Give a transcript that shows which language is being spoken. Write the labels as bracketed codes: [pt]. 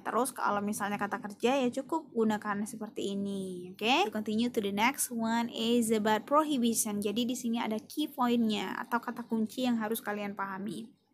[id] Terus kalau misalnya kata kerja ya cukup gunakan seperti ini. Oke? Okay? [en] Continue to the next one is about prohibition. [id] Jadi di sini ada key point-nya atau kata kunci yang harus kalian pahami.